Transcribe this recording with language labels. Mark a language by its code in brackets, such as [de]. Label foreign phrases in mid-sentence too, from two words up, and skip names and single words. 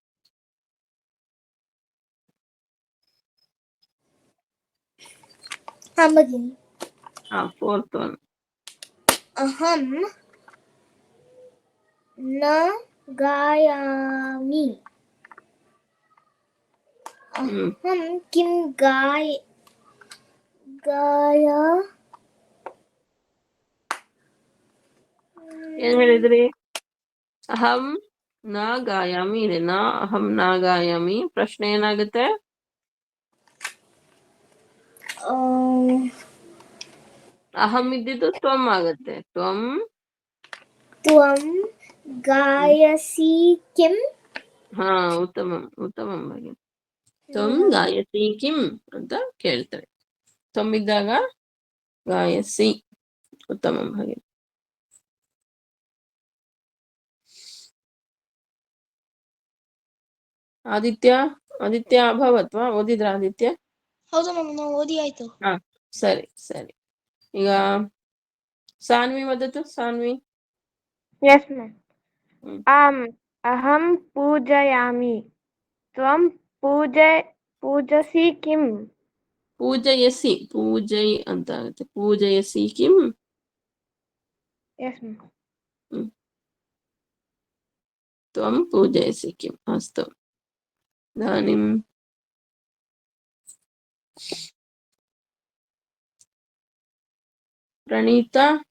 [sa] हाँ भगिनि। [en] fourth one. [sa] अहं न गायामि। अहं किं [kn] ಏನ್ ಹೇಳಿದ್ರಿ? [sa] ಅಹಂ ನ ಗಾಯಾಮಿ [kn] ಇದೆ. [sa] ನ ಅಹಂ ನ ಗಾಯಾಮಿ. [kn] ಪ್ರಶ್ನೆ ಏನಾಗುತ್ತೆ? ಅಹಂ ಇದ್ದಿದ್ದು ತ್ವಂ ಆಗುತ್ತೆ. [sa] ತ್ವಂ गायसि किम्? [kn] ಹಾ, [sa] ಉತ್ತಮಂ, ಉತ್ತಮಂ ಭಗಿನಿ. ತ್ವಂ ಗಾಯಸಿ ಕಿಂ [kn] ಅಂತ ಕೇಳ್ತಾರೆ. ತ್ವಂ ಇದ್ದಾಗ ಗಾಯಸಿ. [sa] ಉತ್ತಮಂ ಭಗಿನಿ. ಆದಿತ್ಯ ಅಭವತ್ ವಾ? ಓದಿದ್ರ ಆದಿತ್ಯ? [kn] ಹೌದು ಮ್ಯಾಮ್, ನಾವು ಓದಿ ಆಯ್ತು. ಹಾ, ಸರಿ ಸರಿ. ಈಗ ಸಾನ್ವಿ ವದತು. ಸಾನ್ವಿ. [en] yes ma'am. [sa] आम् अहं पूजयामि, त्वं पूजसि किम्? [kn] ಪೂಜಯಸಿ. ಪೂಜೈ ಅಂತ ಆಗುತ್ತೆ. [sa] ಪೂಜಯಸಿ ಕಿಂ? [en] yes ma'am. [sa] ತ್ವಂ ಪೂಜಯಸಿ ಕಿಂ. ಅಸ್ತು. ಇದಾನಿಂ ಪ್ರಣೀತಾ.